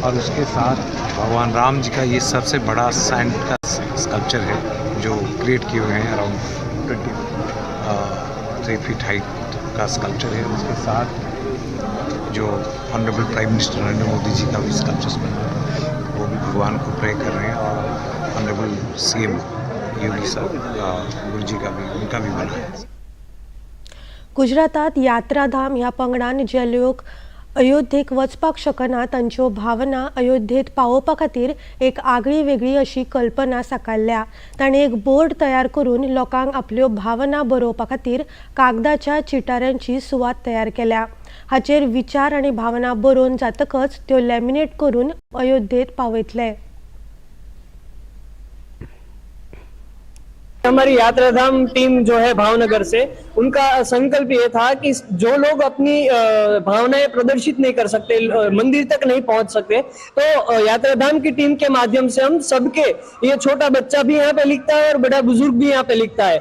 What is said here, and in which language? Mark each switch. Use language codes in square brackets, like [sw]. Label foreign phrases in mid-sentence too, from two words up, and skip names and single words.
[hi] और उसके साथ भगवान राम जी का ये सबसे बड़ा सैंड का स्कल्पचर है जो क्रिएट किए हुए हैं, [en] around 23 feet height [hi] का स्कल्पचर है। उसके साथ जो [en] honourable Prime Minister [hi] नरेंद्र मोदी जी का भी स्कल्पचर्स बना है, वो भी भगवान को प्रे कर रहे हैं। और [en] honourable CM [hi] योगी गुरु जी का भी, उनका भी बना है। [kok] गुजरातात यात्राधाम ह्या पंगडान जे लोक अयोध्येक वचपाक शकना तांच्यो भावना अयोध्येत पावोवपा खातीर एक आगळी वेगळी अशी कल्पना साकारल्या। ताणें एक बोर्ड तयार करून लोकांक आपल्यो भावना बरोवपा खातीर कागदाच्या चिटाऱ्यांची सुवात तयार केल्या। हाचेर विचार आनी भावना बरोवन जातकच त्यो लॅमिनेट करून अयोध्येत पावयतले। [hi] हमारी यात्राधाम टीम जो है भावनगर से, उनका संकल्प ये था कि जो लोग अपनी भावनाएं प्रदर्शित नहीं कर सकते, मंदिर तक नहीं पहुंच सकते, तो यात्राधाम की टीम के माध्यम से हम सबके, ये छोटा बच्चा भी यहाँ पे लिखता है और बड़ा बुजुर्ग भी यहाँ पे लिखता है।